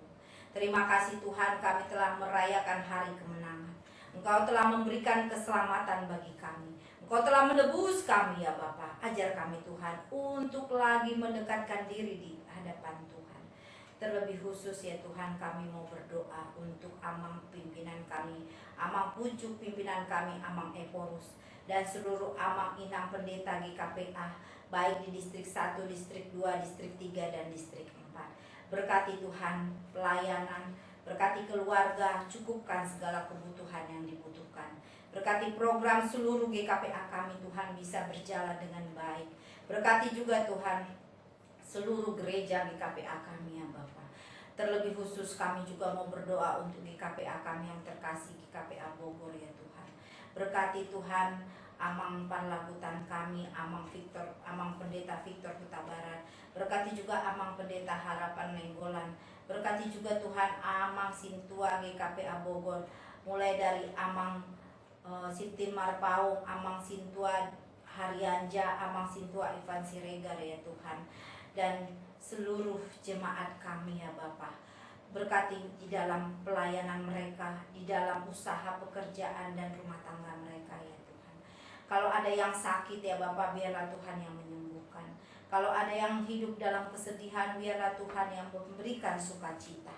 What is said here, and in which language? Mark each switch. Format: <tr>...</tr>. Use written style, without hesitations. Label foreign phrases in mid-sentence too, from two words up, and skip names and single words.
<id>Terima kasih Tuhan, kami telah merayakan hari kemenangan. Engkau telah memberikan keselamatan bagi kami. Engkau telah menebus kami ya Bapa. Ajar kami Tuhan untuk lagi mendekatkan diri di hadapan Tuhan. Terlebih khusus ya Tuhan, kami mau berdoa untuk amang pimpinan kami, amang pucuk pimpinan kami, amang Eporus, dan seluruh</id> <akb>amang inang</akb> <id>pendeta GKPA, baik di distrik 1, distrik 2, distrik 3, dan distrik 4. Berkati Tuhan pelayanan, berkati keluarga, cukupkan segala kebutuhan yang dibutuhkan. Berkati program seluruh GKPA kami Tuhan bisa berjalan dengan baik. Berkati juga Tuhan seluruh gereja GKPA kami ya Bapa. Terlebih khusus kami juga mau berdoa untuk GKPA kami yang terkasih, GKPA Bogor ya Tuhan. Berkati Tuhan amang panlagutan kami, amang pendeta Victor Huta Barat. Berkati juga amang pendeta Harapan Nenggolan. Berkati juga Tuhan amang Sintua GKPA Bogor, mulai dari amang Sintin Marpaung, amang Sintua Haryanja, amang Sintua Ivan Siregar ya Tuhan. Dan seluruh jemaat kami ya Bapa. Berkati di dalam pelayanan mereka, di dalam usaha pekerjaan dan rumah tangga mereka ya Tuhan. Kalau ada yang sakit ya Bapa, biarlah Tuhan yang menyembuhkan. Kalau ada yang hidup dalam kesedihan, biarlah Tuhan yang memberikan sukacita.</id>